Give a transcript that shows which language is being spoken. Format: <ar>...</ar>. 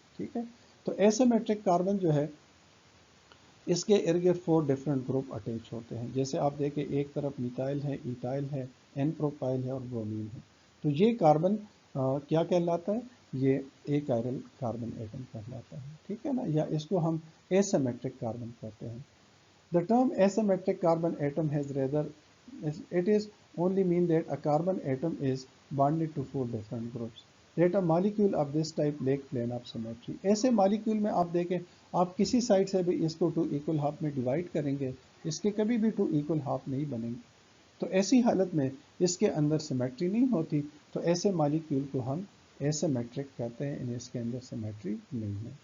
<hi>ठीक है, तो एसिमेट्रिक कार्बन जो है इसके इर्द गिर्द 4 डिफरेंट ग्रुप अटैच होते हैं। जैसे आप देखें एक तरफ मिथाइल है, इथाइल है, एन प्रोपाइल है और ब्रोमीन है, तो ये कार्बन क्या कहलाता है, ये ए कायरल कार्बन एटम कहलाता है। ठीक है ना, या इसको हम एसिमेट्रिक कार्बन कहते हैं।</hi> <en>The term asymmetric carbon atom has rather, it is only mean that a carbon atom is bonded to 4 different groups. That a molecule of this type lack plane of symmetry.</en> <hi>ऐसे molecule में आप देखें, आप किसी side से भी इसको 2 equal half में डिवाइड करेंगे, इसके कभी भी 2 इक्वल हाफ नहीं बनेंगे, तो ऐसी हालत में इसके अंदर सिमेट्री नहीं होती, तो ऐसे मॉलिक्यूल को हम एसिमेट्रिक कहते हैं, इन्हें इसके अंदर सिमेट्री नहीं है।</hi>